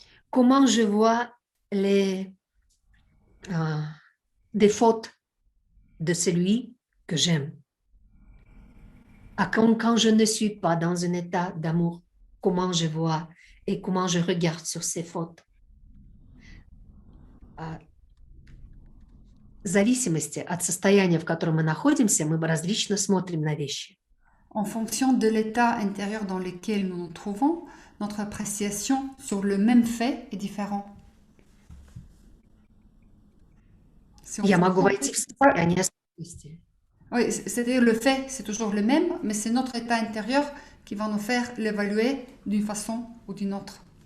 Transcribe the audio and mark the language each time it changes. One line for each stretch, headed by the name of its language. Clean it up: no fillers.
French: Comment je vois les défauts de celui que j'aime. Quand je ne suis pas dans un état d'amour, comment je vois et comment je regarde sur ces fautes.
Russian: В зависимости от состояния, в котором мы находимся, мы различно смотрим на вещи.
French: En fonction de l'état intérieur dans lequel nous nous trouvons, notre appréciation sur le même fait est différente.
Russian: Я могу войти в состояние спокойствия.
French: Oui, c'est-à-dire le fait, c'est toujours le même, mais c'est notre état intérieur qui va nous faire l'évaluer d'une façon ou d'une autre.